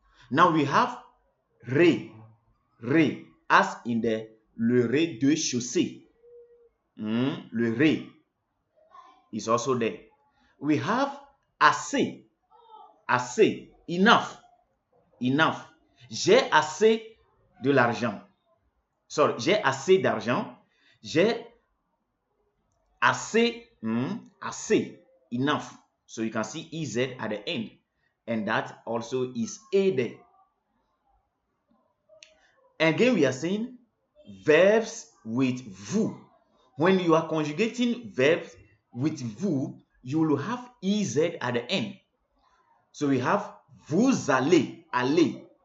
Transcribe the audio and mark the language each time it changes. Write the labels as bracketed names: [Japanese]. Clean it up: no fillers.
[English] Now we have ré, ré, as in the [French] le rez-de-chaussée. [English] Le ré is also there. We have assez, assez, enough, enough. [French] J'ai assez de l'argent. Sorry, j'ai assez d'argent. J'ai assez, assez, [English] enough. So you can see EZ at the end. And that also is A there. Again, we are saying verbs with vous. When you are conjugating verbs with vous, you will have EZ at the end. So we have [French] vous allez, aller.